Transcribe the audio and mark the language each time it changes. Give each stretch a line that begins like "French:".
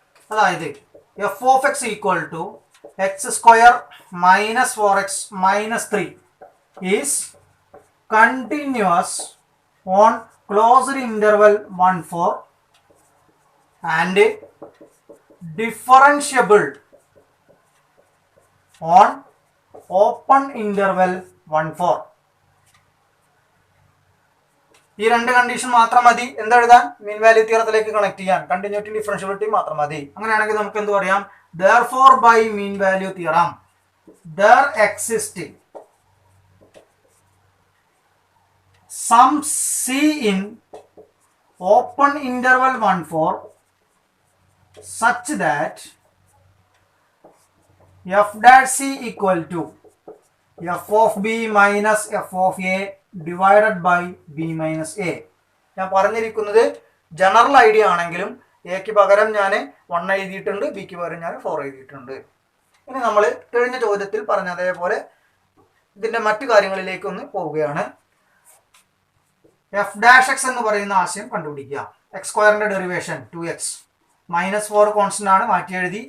Malayalam: അതായത്
English: F of X equal to X square minus 4x minus 3 is continuous on closed interval 1-4 and differentiable on open interval 1-4.
Malayalam: ഈ രണ്ട് condition മാത്രം മതി എന്തെഴുതാൻ, mean value തിയറത്തിലേക്ക് connect ചെയ്യാൻ. Continuity differentiability മാത്രം മതി. അങ്ങനെയാണെങ്കിൽ നമുക്ക് എന്ത് പറയാം,
English: therefore by mean value theorem there exists some c in open interval 1-4 such that f dash c equal to f of b minus f of a divided by B minus A.
Malayalam: ഞാൻ പറഞ്ഞിരിക്കുന്നത് general idea ആണെങ്കിലും എക്ക് പകരം ഞാൻ 1 എഴുതിയിട്ടുണ്ട്, ബിക്ക് പകരം ഞാൻ 4 എഴുതിയിട്ടുണ്ട്. ഇനി നമ്മൾ കഴിഞ്ഞ ചോദ്യത്തിൽ പറഞ്ഞ അതേപോലെ ഇതിൻ്റെ മറ്റു കാര്യങ്ങളിലേക്കൊന്ന് പോവുകയാണ്. എഫ് ഡാഷ് എക്സ് എന്ന് പറയുന്ന ആശയം കണ്ടുപിടിക്കുക. എക്സ് സ്ക്വയറിൻ്റെ ഡെറിവേഷൻ 2x മൈനസ് 4 കോൺസ്റ്റന്റ് ആണ്, മാറ്റി എഴുതി.